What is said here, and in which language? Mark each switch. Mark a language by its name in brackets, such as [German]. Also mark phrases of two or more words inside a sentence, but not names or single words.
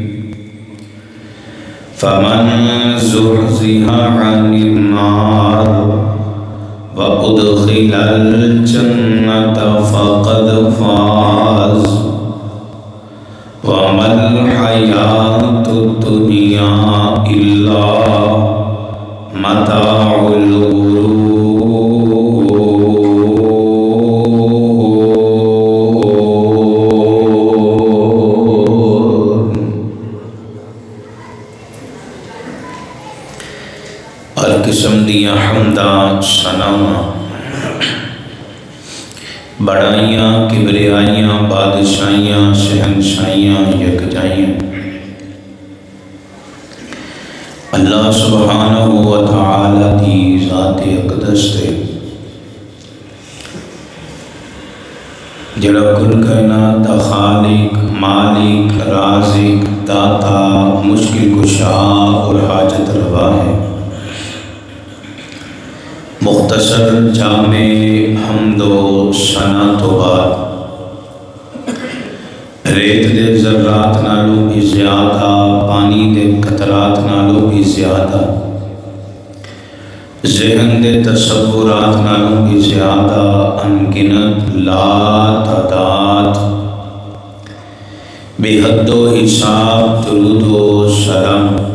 [Arabic] فمن زحزح عن النار وأدخل الجنة فقد فاز وما الحياة الدنيا إلا متاع الغرور. [Punjabi] ہر قسم دیاں حمداں ثناواں بڑائیاں کبریائیاں بادشاہیاں شہنشاہیاں یکجائیاں اللہ سبحانہ و تعالی دی ذات اقدس تے جڑا کل کائنات دا خالق مالک رازق داتا مشکل کشا اور حاجت روا ہے. مختصر جامع حمد و ثنا تو بعد ریت دے ذرات نالو بھی زیادہ پانی دے قطرات نالو بھی زیادہ ذہن دے تصورات نالو بھی زیادہ انگنت لا تعداد بے حد و حساب درود و سلام